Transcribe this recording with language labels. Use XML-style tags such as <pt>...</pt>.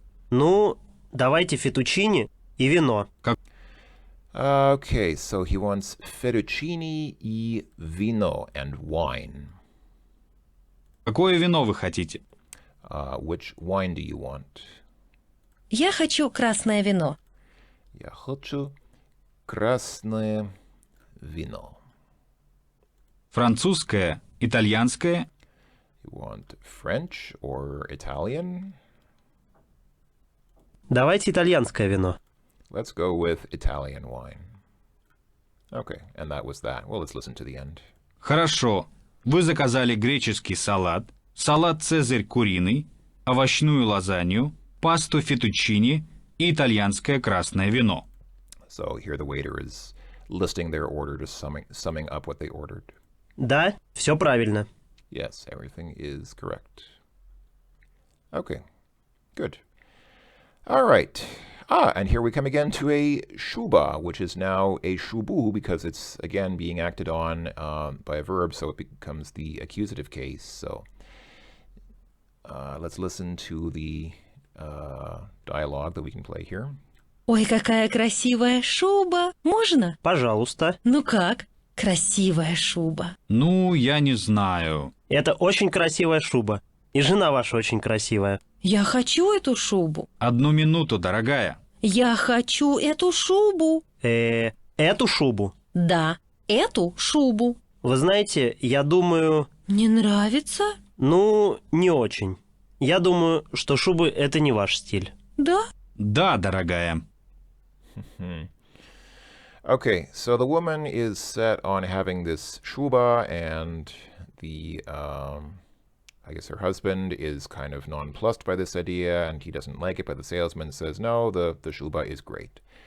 <ru>Ну, давайте фетучини и вино.</ru> <en>Okay, so he wants fettuccine y vino, and wine.</en> <ru>Какое вино вы хотите?</ru> <en>Which wine do you want?</en> <ru>Я хочу красное вино. Я хочу красное вино. Французское, итальянское?</ru> <en>You want French or Italian?</en> <ru>Давайте итальянское вино.</ru> <en>Let's go with Italian wine. Okay, and that was that. Well, let's listen to the end.</en> <ru>Хорошо. Вы заказали греческий салат, салат «Цезарь» куриный, овощную лазанью, пасту фетучини и итальянское красное вино.</ru> <en>So here the waiter is listing their order, just summing up what they ordered.</en> <ru>Да, все правильно.</ru> <en>Yes, everything is correct. Okay, good. All right. And here we come again to a shuba, which is now a shubu because it's, again, being acted on by a verb, so it becomes the accusative case. So let's listen to the dialogue that we can play here.</en> <ru>Ой, какая красивая шуба. Можно? Пожалуйста. Ну как? Красивая шуба. Ну, я не знаю. Это очень красивая шуба. И жена ваша очень красивая. Я хочу эту шубу. Одну минуту, дорогая. Я хочу эту шубу. Эту шубу. Да, эту шубу. Вы знаете, я думаю... Не нравится? Ну, не очень. Я думаю, что шубы — это не ваш стиль. Да? Да, дорогая.</ru> <en>Okay, so the woman is set on having this shuba, and the I guess her husband is kind of nonplussed by this idea, and he doesn't like it, but the salesman says, no, the shuba is great.</en>